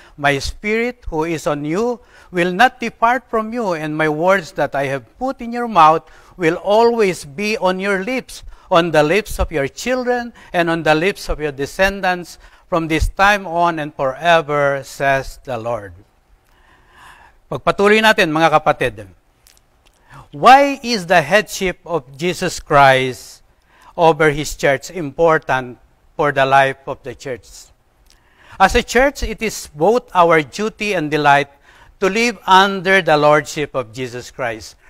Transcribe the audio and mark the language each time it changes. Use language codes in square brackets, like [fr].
[en] My Spirit who is on you will not depart from you, and my words that I have put in your mouth will always be on your lips, on the lips of your children, and on the lips of your descendants, from this time on and forever, says the Lord. [tl] Pagpatuloy natin, mga kapatid. [en] Why is the headship of Jesus Christ over His church important for the life of the church? As a church, it is both our duty and delight to live under the lordship of Jesus Christ.